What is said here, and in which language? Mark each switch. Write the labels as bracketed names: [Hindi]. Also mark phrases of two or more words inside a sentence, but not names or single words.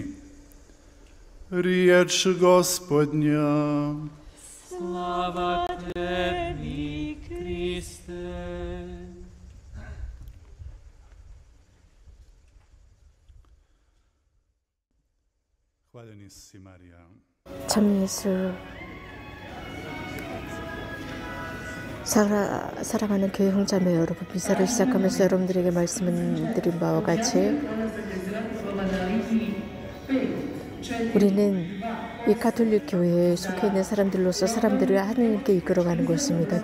[Croatian] Riječ Gospodnja. Slava Tebi, Kriste. Hvaljeni si, Marija. [Korean] 참 예수, 사랑하는 교회 형제자매 여러분, 미사를 시작하면서 여러분들에게 말씀을 드린 바와 같이 우리는 이 가톨릭 교회에 속해 있는 사람들로서 사람들을 하나님께 이끌어가는 것입니다.